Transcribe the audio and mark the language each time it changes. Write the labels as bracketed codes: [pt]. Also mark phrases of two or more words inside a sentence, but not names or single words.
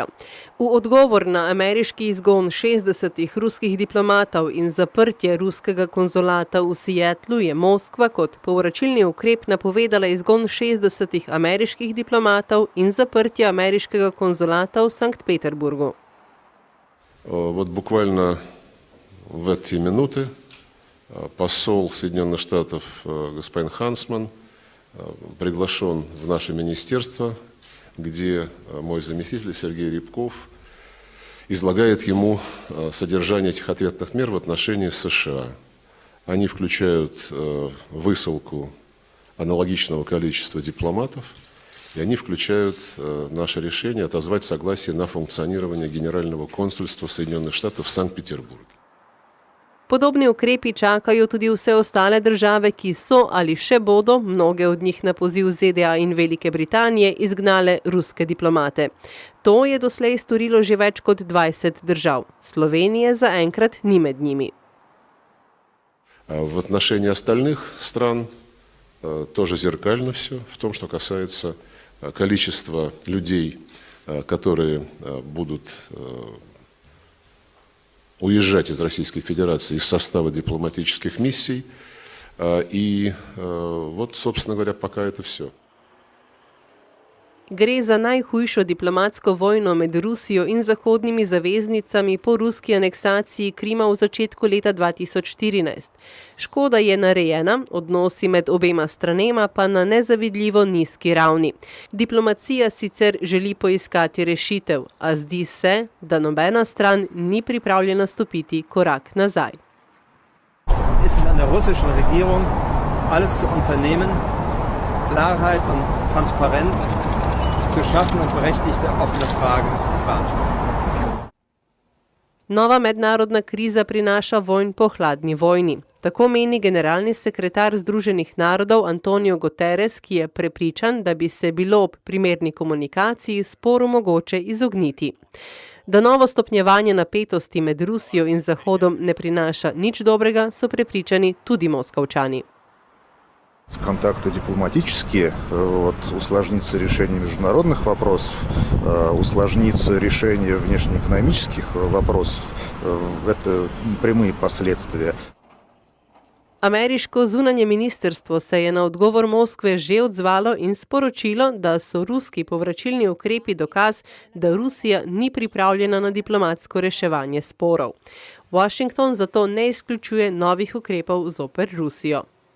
[sl] V odgovor na ameriški izgon 60 ruskih diplomatov in zaprtje ruskega konzulata v Seattlu je Moskva kot povračilni ukrep napovedala izgon 60 ameriških diplomatov in zaprtje ameriškega konzulata v Sankt Peterburgu. [ru] Вот буквально в эти минуты посол Соединенных Штатов господин Хансман приглашен в наше министерство, где мой заместитель Сергей Рябков излагает ему содержание этих ответных мер в отношении США. Они включают высылку аналогичного количества дипломатов, и они включают наше решение отозвать согласие на функционирование Генерального консульства Соединенных Штатов в Санкт-Петербурге. [sl] Podobni ukrepi čakajo tudi vse ostale države, ki so ali še bodo, mnoge od njih na poziv ZDA in Velike Britanije, izgnale ruske diplomate. To je doslej storilo že več kot 20 držav. Slovenije zaenkrat ni med njimi. [ru] В отношении остальных стран тоже зеркально все, в том, что касается количества людей, которые будут уезжать из Российской Федерации из состава дипломатических миссий. И вот, собственно говоря, пока это все. [sl] Gre za najhujšo diplomatsko vojno med Rusijo in zahodnimi zaveznicami po ruski aneksaciji Krima v začetku leta 2014. Škoda je narejena, odnosi med obema stranema pa na nezavidljivo nizki ravni. Diplomacija sicer želi poiskati rešitev, a zdi se, da nobena stran ni pripravljena stopiti korak nazaj. [de] Es ist an der russischen Regierung, alles zu unternehmen, Klarheit und Transparenz zu schaffen und berechtigte offene Fragen zu beantworten. [sl] Nova mednarodna kriza prinaša vojn po hladni vojni. Tako meni generalni sekretar Združenih narodov Antonio Guterres, ki je prepričan, da bi se bilo ob primerni komunikaciji sporu mogoče izogniti. Da novo stopnjevanje napetosti med Rusijo in Zahodom ne prinaša nič dobrega, so prepričani tudi Moskovčani. [ru] Контакты дипломатические, усложнится решение международных вопросов, усложнится решение внешнеэкономических вопросов. Это прямые последствия. [sl] Ameriško zunanje ministrstvo se je na odgovor Moskve že odzvalo in sporočilo, da so ruski povračilni ukrepi dokaz, da Rusija ni pripravljena na diplomatsko reševanje sporov. Washington zato ne izključuje novih ukrepov zoper Rusijo.